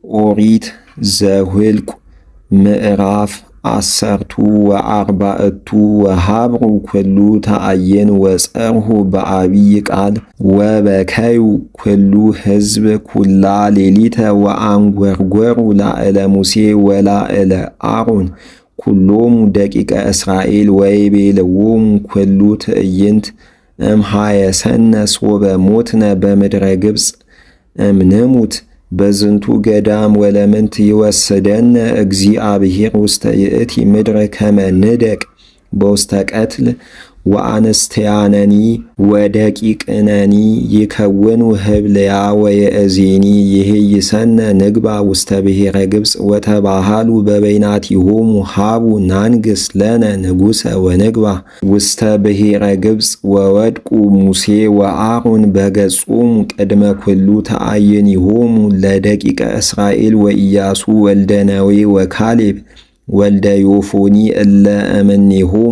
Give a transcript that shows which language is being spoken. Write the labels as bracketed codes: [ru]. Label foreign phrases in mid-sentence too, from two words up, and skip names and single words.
[gez] ኦሪት ዘኍልቍ ምዕራፍ 14 ወሀብሩ ኩሉ ተአየን ወጸርሁ በአቢይ ቃል ወበከዩ ኩሉ ሕዝብ ኩላ ሌሊተ ወአንጐርጐሩ ላዕለ ሙሴ ወላዕለ አሮን ኩሎሙ ደቂቀ እስራኤል ወይቤልዎሙ ኩሉ ትዕይንት እምኀየሰነ ሶበ ሞትነ በምድረ ግብፅ እምንሙት በዝንቱ ገዳም ወለምንት ይወስደነ እግዚአብሔር ውስተ ይእቲ ምድር ከመ ንደቅ በውስተ ቀትል ወአንስትያነኒ ወደቂቅነኒ ይከውኑ ህብልያ ወየእዜኒ ይሄይሰነ ንግባ ውስተ ብሔረ ግብፅ ወተባሃሉ በበይናቲሆሙ ሀቡ ናንግስ ለነ ንጉሰ ወንግባ ውስተ ብሔረ ግብፅ ወወድቁ ሙሴ ወአሮን በገጾሙ ቅድመ ኩሉ ተአይኒሆሙ ለደቂቀ እስራኤል ወኢያሱ ወልደ ነዌ ወካሌብ ወልደ ዮፎኒ እለ እምኔሆሙ